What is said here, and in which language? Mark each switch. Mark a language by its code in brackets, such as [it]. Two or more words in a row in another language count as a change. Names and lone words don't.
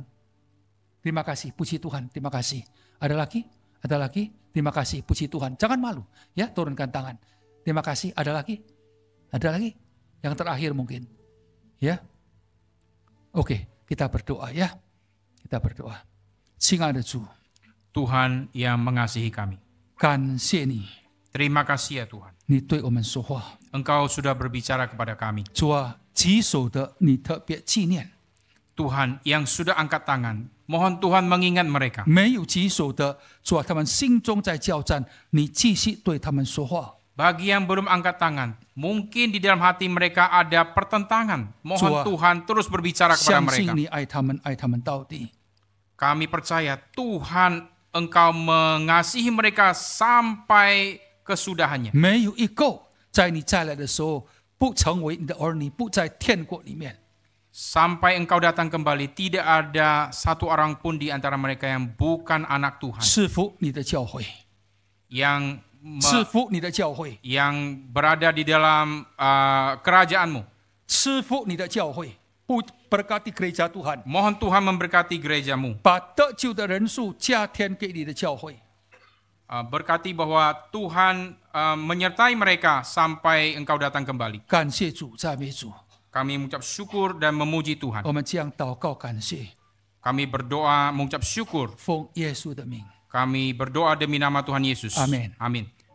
[id] Terima kasih, puji Tuhan, terima kasih. Ada lagi? Ada lagi? Terima kasih, puji Tuhan. Jangan malu, ya turunkan tangan. Terima kasih, ada lagi? Ada lagi? Yang terakhir mungkin. Ya. Oke, kita berdoa ya. Kita berdoa. [zh] 亲爱的主， [id] Tuhan yang mengasihi kami. [zh] 感谢你， [id] Terima kasih ya Tuhan. [zh] 你对我们说话。 [id] Engkau sudah berbicara kepada kami. [zh] 主啊，棘手的你特别纪念， [id] Tuhan yang sudah angkat tangan, mohon Tuhan mengingat mereka. [zh] 没有棘手的，主啊，他们心中在交战，你继续对他们说话。 [id] Bagi yang belum angkat tangan, mungkin di dalam hati mereka ada pertentangan. Mohon Tuhan, Tuhan terus berbicara kepada [zh] 相 [id] mereka. [zh] 信你爱他们，爱他们到底。 [id] Kami percaya Tuhan Engkau mengasihi mereka sampai kesudahannya. [zh] 没有一个在你再来的时候不成为你的儿女，不在天国里面。 [id] Sampai Engkau datang kembali, tidak ada satu orang pun di antara mereka yang bukan anak Tuhan. [zh] 赐福你的教会， [id] Yang [zh] 赐福你的教会， [id] yang berada di dalam kerajaan-Mu. [zh] 赐福你的教会，不 [id] berkati gereja Tuhan， Mohon Tuhan memberkati gereja-Mu. [zh] 把得救的人数加添给你的教会。 [id] Berkati bahwa Tuhan menyertai mereka sampai Engkau datang kembali. [zh] 感谢主，赞美主。 [id] Kami mengucap syukur dan memuji Tuhan. [zh] 我们这样祷告感谢， [id] Kami berdoa mengucap syukur. [zh] 奉耶稣的名。 [id] Kami berdoa demi nama Tuhan Yesus. Amin. Amin.